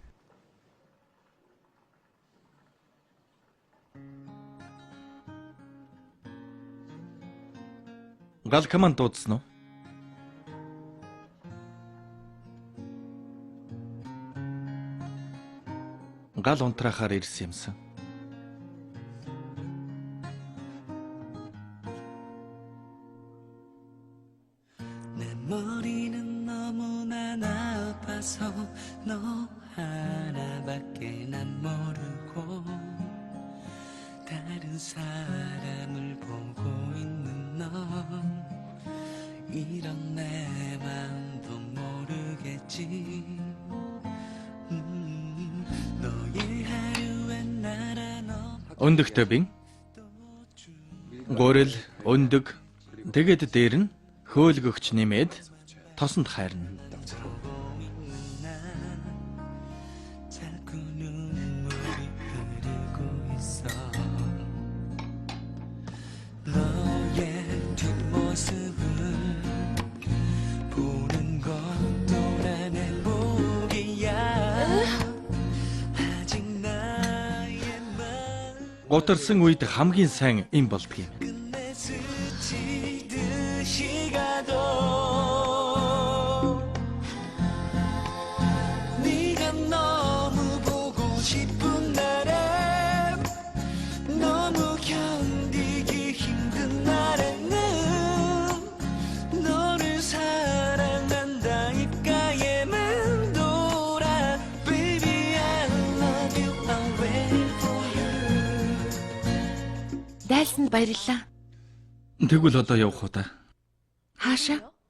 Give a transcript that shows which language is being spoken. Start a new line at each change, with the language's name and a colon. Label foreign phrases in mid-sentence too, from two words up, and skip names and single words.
Mongolian: Гал команд дуудсан уу? Гал унтраахаар ирсэн юмсан.
Korean: 머리는 너무나 나빠서 너 하나밖에 난 모르고 다른 사람을 보고 있는 넌 이런 내 마음도 모르겠지 너의 하루엔 날아 너
Mongolian: Өндөг төбийн гурил өндөг тэгээд дээр нь хөөлгөгч нэмээд тосонд хайрна.
Korean: 자꾸 눈물이 흐르고 있어 너의 뒷모습을 보는 것도 난 행복이야 아직 나의 마음
Mongolian: Гутарсан үед хамгийн сайн юм болдгийг.
Korean: 끝내 스치듯이 가도 네가 너무 보고 싶은 날에 너무 견디기 힘든 날에는 너를 사랑한다 입가에만 돌아
English: Baby I love you I'll wait for you
Mongolian: Дайлсанд баярлалаа. Тэгвэл одоо явах уу та? Хаашаа?